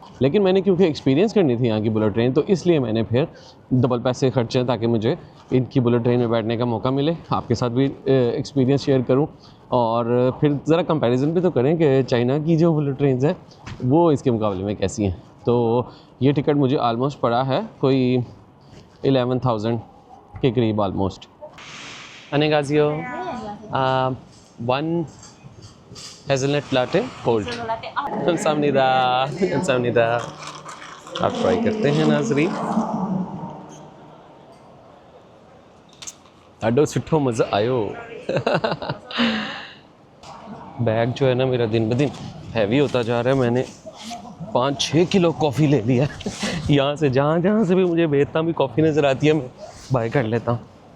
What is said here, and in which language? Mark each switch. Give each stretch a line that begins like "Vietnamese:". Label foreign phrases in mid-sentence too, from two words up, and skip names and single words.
Hindi: लेकिन मैंने क्योंकि एक्सपीरियंस करनी थी यहाँ की
English: bullet train,
Hindi: तो इसलिए मैंने फिर डबल पैसे खर्चे ताकि मुझे इनकी
English: bullet train
Hindi: में बैठने का मौका मिले, आपके साथ भी
English: experience share
Hindi: करूँ और फिर ज़रा कंपैरिजन भी तो करें कि चाइना की जो
English: bullet train
Hindi: है वो इसके मुकाबले में कैसी हैं। तो ये टिकट मुझे ऑलमोस्ट पड़ा है कोई 11,000 के करीब ऑलमोस्ट।
English: Annyeonghaseyo. 1 hazelnut latte cold.
Korean: 감사합니다. 감사합니다.
Hindi: आप ट्राई करते हैं नाज़रीन।
Sindhi: ॾाढो सुठो मज़ो आयो।
Hindi: बैग जो है ना मेरा दिन ब दिन हैवी होता जा रहा है। मैंने 5-6 किलो कॉफ़ी ले लिया है। यहाँ से जहाँ से भी मुझे वियतनाम की कॉफ़ी नज़र आती है मैं बाय कर लेता हूँ।